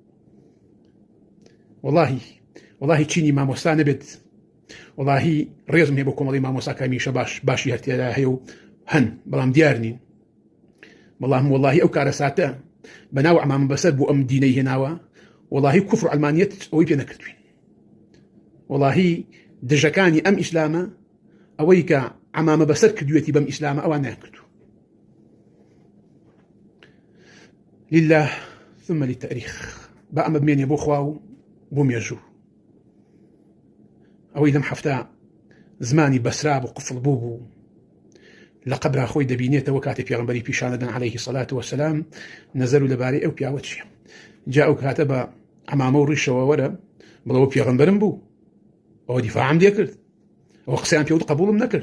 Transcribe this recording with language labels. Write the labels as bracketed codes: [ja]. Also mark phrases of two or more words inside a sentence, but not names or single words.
[ku] وەڵاهی چینی مامۆستا نەبێت، وەڵاهی ڕێزم هەیە بۆ کۆمەڵی مامۆستا کە هەمیشە باشی هەرتێدا هەیە و هەن بەڵام دیار نین. بەڵام وەڵاهی ئەو کارە ساتە بەناو عەمامە بەسەر بۆ ئەم دینەی هێناوە، وەڵاهی کوفر و عەلمانیەت ئەوەی پێ نەکردوین. وەڵاهی دژەکانی ئەم ئیسلامە ئەوەی کە عەمامە بەسەر کردوێتی بەم ئیسلامە ئەوان نەکردو. [ar] لله ثم للتاريخ [ku] بە ئەمە بمێنێ بۆ خوا و بۆ مێژوو. ئەوەی لەم هەفتە زمانی بەسرا بوو قفڵ بوو لە قەبرا خۆی دەبینێتەوە کاتێک پێغەمبەری پیشانەدەن [ar] عەلەیهی سەڵات وەسەلام [ku] نەزەر و لەبارەی ئەو پیاوە چییە. جا ئەو کاتە بە عەمامە و ڕیشەوە وەرە بڵەوە پێغەمبەرم بوو ئەوە دیفاعم لێ کرد ئەوە قسەیان پێوت قبوڵم نەکرد.